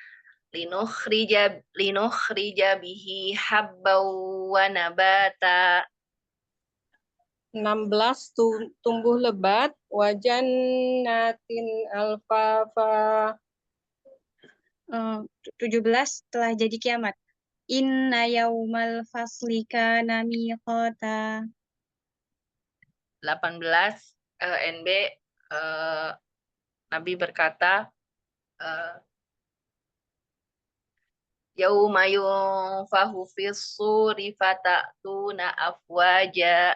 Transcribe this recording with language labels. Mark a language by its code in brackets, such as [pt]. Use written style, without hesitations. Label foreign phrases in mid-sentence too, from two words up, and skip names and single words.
[ar] لنخرج به حبا ونباتا. [id] 16 tumbuh lebat. [ar] وجنات ألفافا. [id] 17 telah jadi kiamat. [ar] إن يوم الفصل كان ميقاتا. 18 NB Nabi berkata يوم ينفخ في الصور فتأتون أفواجا.